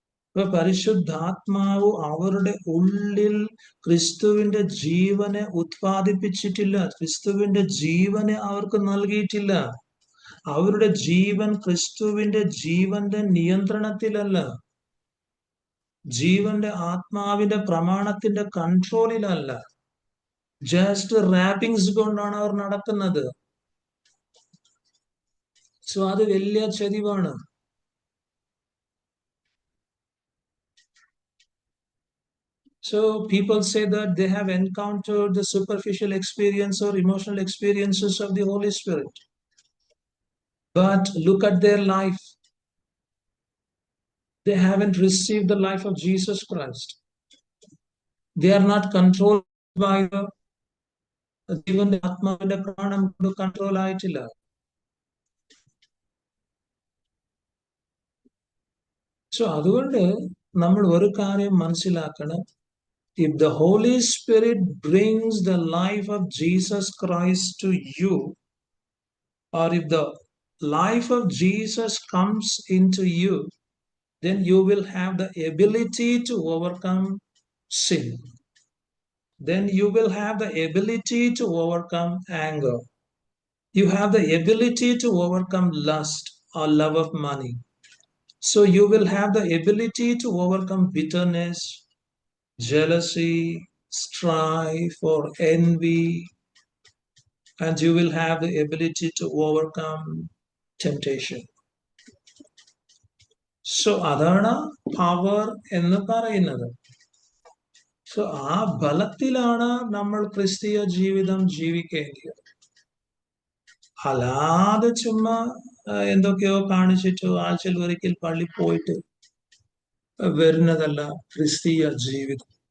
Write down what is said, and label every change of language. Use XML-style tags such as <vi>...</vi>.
<ml>ഇപ്പൊ പരിശുദ്ധാത്മാവ് അവരുടെ ഉള്ളിൽ ക്രിസ്തുവിന്റെ ജീവനെ ഉത്പാദിപ്പിച്ചിട്ടില്ല, ക്രിസ്തുവിന്റെ ജീവനെ അവർക്ക് നൽകിയിട്ടില്ല. അവരുടെ ജീവൻ ക്രിസ്തുവിന്റെ ജീവന്റെ നിയന്ത്രണത്തിലല്ല, ജീവന്റെ ആത്മാവിന്റെ പ്രമാണത്തിന്റെ കൺട്രോളിലല്ല.</ml> <en>just wrappings</en> <ml>കൊണ്ടാണ് അവർ നടക്കുന്നത്. സോ അത് വലിയ ചതിവാണ്.</ml> <en>So people say that they have encountered the superficial experience or emotional experiences of the Holy Spirit. But look at their life. They haven't received the life of Jesus Christ. They are not controlled by the</en> <ml>ജീവന്റെ ആത്മാവിന്റെ പ്രാണം കൊണ്ട് control ആയിട്ടില്ല. So അതുകൊണ്ട് നമ്മൾ ഒരു കാര്യം മനസ്സിലാക്കണം.</ml> <en>If the Holy Spirit brings the life of Jesus Christ to you, or if the life of Jesus comes into you, then you will have the ability to overcome sin. Then you will have the ability to overcome anger. You have the ability to overcome lust or love of money. So you will have the ability to overcome bitterness, jealousy, strife, or envy, and you will have the ability to overcome temptation.</en> <ml>So അതാണ് power എന്ന് പറയുന്നത്. So ആ ബലത്തിലാണ് നമ്മൾ ക്രിസ്തീയ ജീവിതം ജീവിക്കേണ്ടത്. അല്ലാതെ ചുമ്മാ എന്തൊക്കെയോ കാണിച്ചിട്ട് ആഴ്ചയിൽ ഒരിക്കൽ പള്ളി പോയിട്ട് വരുന്നതല്ല ക്രിസ്തീയ ജീവിതം.</ml>